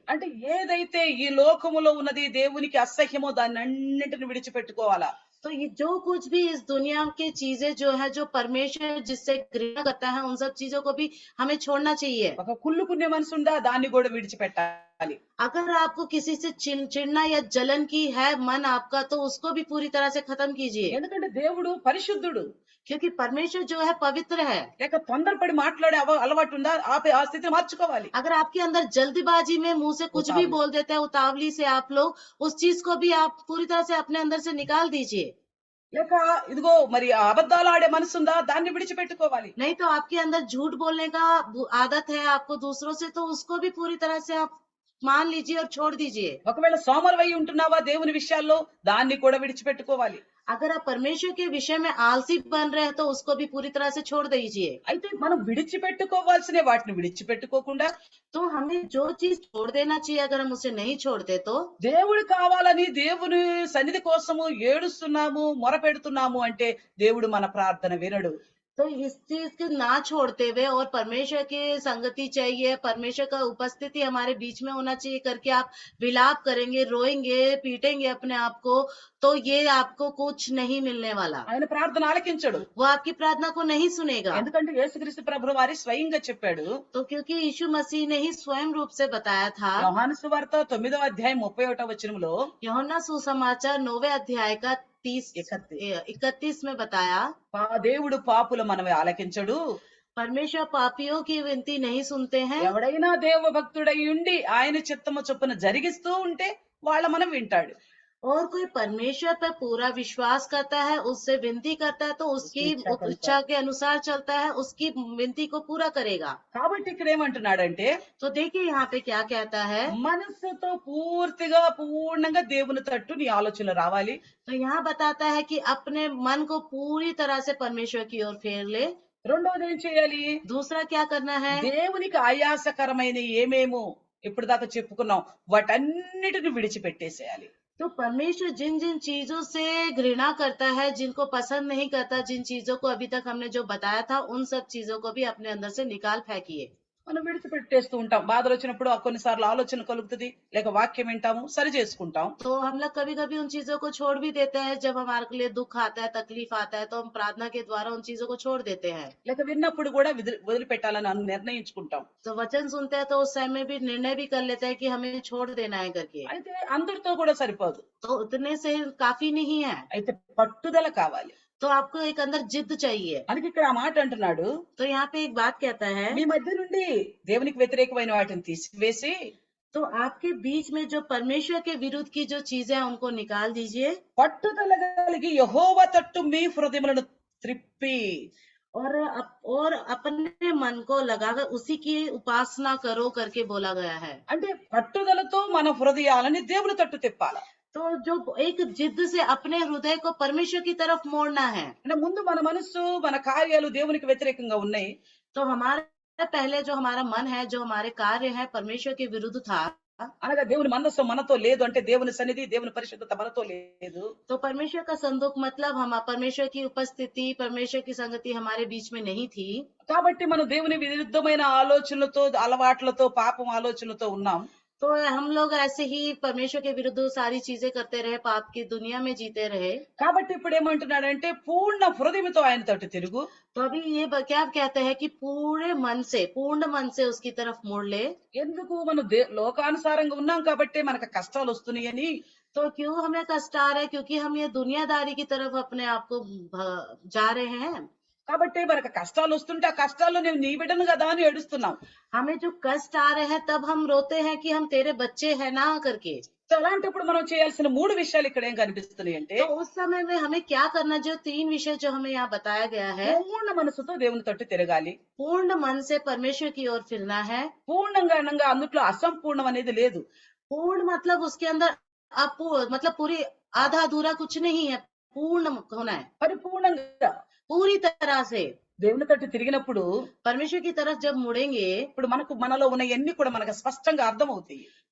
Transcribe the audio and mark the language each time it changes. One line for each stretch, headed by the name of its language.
Telugu: అంటే ఏదైతే ఈ లోకములో ఉన్నది దేవునికి అసహ్యమో దాన్ని అన్నింటిని విడిచిపెట్టుకోవాలా.
Hindi: तो ये जो कुछ भी इस दुनिया की चीजें जो है, जो परमेश्वर जिससे घृणा करता है, उन सब चीजों को भी हमें छोड़ना चाहिए.
Telugu: ఒక కుళ్ళుకునే మనసు ఉందా? దాన్ని కూడా విడిచిపెట్టాలి.
Hindi: अगर आपको किसी से चिढ़ना या जलन की है मन आपका, तो उसको भी पूरी तरह से खत्म कीजिए.
Telugu: ఎందుకంటే దేవుడు పరిశుద్ధుడు.
Hindi: क्योंकि परमेश्वर जो है पवित्र है.
Telugu: లేక తొందరపడి మాట్లాడే అలవాటు ఉందా? ఆ స్థితిని మార్చుకోవాలి.
Hindi: अगर आपके अंदर जल्दबाजी में मुंह से कुछ भी बोल देते हैं, उतावली से आप लोग, उस चीज को भी आप पूरी तरह से अपने अंदर से निकाल दीजिए.
Telugu: లేక ఇదిగో మరి ఆ అబద్ధాలు ఆడే మనసు ఉందా? దాన్ని విడిచిపెట్టుకోవాలి.
Hindi: नहीं तो आपके अंदर झूठ बोलने का आदत है आपको दूसरों से, तो उसको भी पूरी तरह से आप मान लीजिए और छोड़ दीजिए.
Telugu: ఒకవేళ సోమరివై ఉంటున్నావా దేవుని విషయాల్లో? దాన్ని కూడా విడిచిపెట్టుకోవాలి.
Hindi: अगर आप परमेश्वर के विषय में आलसी बन रहे हैं तो उसको भी पूरी तरह से छोड़ दीजिए.
Telugu: అయితే మనం విడిచిపెట్టుకోవాల్సిన వాటిని విడిచిపెట్టుకోకుండా
Hindi: तो हमें जो चीज छोड़ देना चाहिए, अगर हम उसे नहीं छोड़ते तो
Telugu: దేవుడు కావాలని దేవుని సన్నిధి కోసము ఏడుస్తున్నాము, మొరపెడుతున్నాము అంటే దేవుడు మన ప్రార్థన వినడు.
Hindi: तो इस चीज को ना छोड़ते हुए और परमेश्वर की संगति चाहिए, परमेश्वर का उपस्थिति हमारे बीच में होना चाहिए करके आप विलाप करेंगे, रोएंगे, पीटेंगे अपने आप को, तो ये आपको कुछ नहीं मिलने वाला.
Telugu: ఆయన ప్రార్థన ఆలకించడు.
Hindi: वो आपकी प्रार्थना को नहीं सुनेगा.
Telugu: ఎందుకంటే యేసుక్రీస్తు ప్రభువు వారి స్వయంగా చెప్పాడు.
Hindi: तो क्योंकि यीशु मसीह ने ही स्वयं रूप से बताया था.
Telugu: యోహాను సువార్త 9వ అధ్యాయం 31వ వచనంలో
Hindi: यूहन्ना सुसमाचार 9वें अध्याय का 31 में बताया,
Telugu: దేవుడు పాపుల మనవి ఆలకించడు,
Hindi: परमेश्वर पापियों की विनती नहीं सुनते हैं।
Telugu: ఎవడైనా దేవ భక్తుడై ఉండి ఆయన చిత్తము చొప్పున జరిగిస్తూ ఉంటే వాళ్ళ మనం వింటాడు.
Hindi: और कोई परमेश्वर पर पूरा विश्वास करता है, उससे विनती करता है, तो उसकी उसकी इच्छा के इच्छा अनुसार. के अनुसार चलता है, उसकी विनती को पूरा करेगा।
Telugu: కాబట్టి ఇక్కడ ఏమంటున్నాడంటే
Hindi: तो देखिए यहाँ पे क्या कहता है।
Telugu: మనస్సుతో పూర్తిగా పూర్ణంగా దేవుని తట్టు నీ ఆలోచనలు రావాలి.
Hindi: तो यहाँ बताता है कि अपने मन को पूरी तरह से परमेश्वर की ओर फेर ले।
Telugu: రెండోది ఏం చేయాలి?
Hindi: दूसरा क्या करना है।
Telugu: దేవునికి ఆయాసకరమైన ఏమేమో ఇప్పుడు దాకా చెప్పుకున్నాం వాటన్నిటిని విడిచిపెట్టేసేయాలి.
Hindi: तो परमेश्वर जिन जिन चीजों से घृणा करता है, जिनको पसंद नहीं करता, जिन चीजों को अभी तक हमने जो बताया था, उन सब चीजों को भी अपने अंदर से निकाल फेंकिए।
Telugu: మనం విడిచిపెట్టేస్తూ ఉంటాం. బాధలు వచ్చినప్పుడు కొన్నిసార్లు ఆలోచన కలుగుతుంది, లేక వాక్యం వింటాము, సరి చేసుకుంటాం.
Hindi: तो हम लोग कभी कभी उन चीजों को छोड़ भी देते हैं। जब हमारे लिए दुख आता है, तकलीफ आता है, तो हम प्रार्थना के द्वारा उन चीजों को छोड़ देते हैं।
Telugu: లేక విన్నప్పుడు కూడా వదిలిపెట్టాలని నిర్ణయించుకుంటాం.
Hindi: तो वचन सुनते हैं तो उस समय भी निर्णय भी कर लेते हैं कि हमें छोड़ देना है करके।
Telugu: అయితే అందరితో కూడా సరిపోదు.
Hindi: तो उतने से काफी नहीं है।
Telugu: అయితే పట్టుదల కావాలి.
Hindi: तो आपको एक अंदर जिद चाहिए।
Telugu: అందుకే ఇక్కడ ఆ మాట అంటున్నాడు,
Hindi: तो यहाँ पे एक बात कहता है,
Telugu: మీ మధ్య నుండి దేవునికి వ్యతిరేకమైన వాటిని తీసివేసి
Hindi: तो आपके बीच में जो परमेश्वर के विरुद्ध की जो चीजें हैं उनको निकाल दीजिए।
Telugu: పట్టుదల కలిగి యెహోవా తట్టు మీ హృదయములను త్రిప్పి
Hindi: और अपने मन को लगाकर उसी की उपासना करो करके बोला गया है।
Telugu: అంటే పట్టుదలతో మన హృదయాలని దేవుని తట్టు తిప్పాలి.
Hindi: तो जो एक जिद से अपने हृदय को परमेश्वर की तरफ मोड़ना है।
Telugu: అంటే ముందు మన మనస్సు మన కార్యాలు దేవునికి వ్యతిరేకంగా ఉన్నాయి.
Hindi: तो हमारा पहले जो हमारा मन है, जो हमारे कार्य है, परमेश्वर के विरुद्ध था।
Telugu: అనగా దేవుని మందస్సు మనతో లేదు అంటే దేవుని సన్నిధి దేవుని పరిశుద్ధత మనతో లేదు.
Hindi: तो परमेश्वर का संदूक मतलब हम परमेश्वर की उपस्थिति, परमेश्वर की संगति हमारे बीच में नहीं थी।
Telugu: కాబట్టి మనం దేవుని విరుద్ధమైన ఆలోచనలతో అలవాట్లతో పాపం ఆలోచనలతో ఉన్నాం.
Hindi: तो हम लोग ऐसे ही परमेश्वर के विरुद्ध सारी चीजें करते रहे, पाप की दुनिया में जीते रहे।
Telugu: కాబట్టి ఇప్పుడు ఏమంటున్నాడంటే పూర్ణ హృదయంతో ఆయన తట్టు తిరుగు.
Hindi: तो अभी ये क्या कहते हैं कि पूर्ण मन से उसकी तरफ मोड़ ले।
Telugu: ఎందుకు మనం లోకానుసారంగా ఉన్నాం కాబట్టి మనకు కష్టాలు వస్తున్నాయని.
Hindi: तो क्यों हमें कष्ट आ रहे हैं? क्योंकि हम ये दुनियादारी की तरफ अपने आप को जा रहे हैं।
Telugu: కాబట్టి మనకు కష్టాలు వస్తుంటే ఆ కష్టాల్లో నేను నీ బిడ్డను కదా అని ఏడుస్తున్నాం.
Hindi: हमें जो कष्ट आ रहे हैं तब हम रोते हैं कि हम तेरे बच्चे हैं ना करके।
Telugu: సో అలాంటప్పుడు మనం చేయాల్సిన 3 విషయాలు ఇక్కడ ఏం కనిపిస్తున్నాయి అంటే,
Hindi: तो उस समय में हमें क्या करना, जो 3 विषय जो हमें यहाँ बताया गया है।
Telugu: పూర్ణ మనసుతో దేవుని తట్టు తిరగాలి.
Hindi: पूर्ण मन से परमेश्वर की ओर फिरना है।
Telugu: పూర్ణంగా అనగా అందుట్లో అసంపూర్ణం అనేది లేదు.
Hindi: पूर्ण मतलब उसके अंदर मतलब पूरी आधा अधूरा कुछ नहीं है, पूर्ण होना है।
Telugu: పరిపూర్ణంగా
Hindi: पूरी तरह से
Telugu: దేవుని తట్టు తిరిగినప్పుడు
Hindi: परमेश्वर की तरफ जब मुड़ेंगे,
Telugu: ఇప్పుడు మనలో ఉన్న ఎన్ని కూడా మనకు స్పష్టంగా అర్థమవుతాయి.